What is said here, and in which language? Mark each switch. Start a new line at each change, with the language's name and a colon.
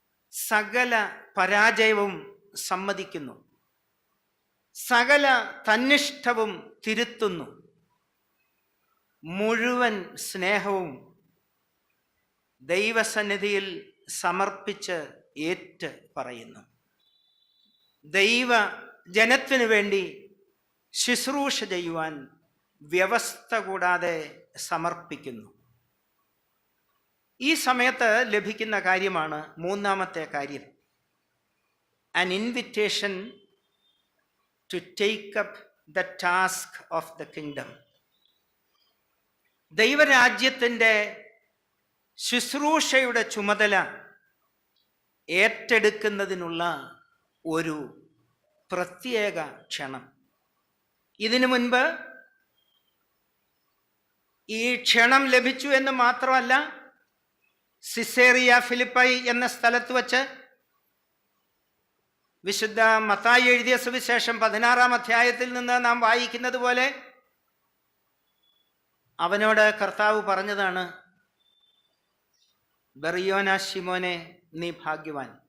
Malayalam: സകല പരാജയവും സമ്മതിക്കുന്നു, സകല തന്നിഷ്ടവും തിരുത്തുന്നു, മുഴുവൻ സ്നേഹവും ദൈവസന്നിധിയിൽ സമർപ്പിച്ച് ഏറ്റ് പറയുന്നു. ദൈവ ജനത്തിനു വേണ്ടി ശുശ്രൂഷ ചെയ്യുവാൻ വ്യവസ്ഥ കൂടാതെ സമർപ്പിക്കുന്നു. ഈ സമയത്ത് ലഭിക്കുന്ന കാര്യമാണ് മൂന്നാമത്തെ കാര്യം,
English: an invitation to take up the task of the kingdom.
Malayalam: ദൈവരാജ്യത്തിൻ്റെ ശുശ്രൂഷയുടെ ചുമതല ഏറ്റെടുക്കുന്നതിനുള്ള ഒരു പ്രത്യേക ക്ഷണം. ഇതിനു മുൻപ് ഈ ക്ഷണം ലഭിച്ചു എന്ന് മാത്രമല്ല, സിസേറിയ ഫിലിപ്പൈ എന്ന സ്ഥലത്ത് വച്ച് വിശുദ്ധ മത്തായി എഴുതിയ സുവിശേഷം 16-ാം അധ്യായത്തിൽ നിന്ന് നാം വായിക്കുന്നത് പോലെ അവനോട് കർത്താവ് പറഞ്ഞതാണ്, ബറിയോന ശിമോനെ, നീ ഭാഗ്യവാൻ.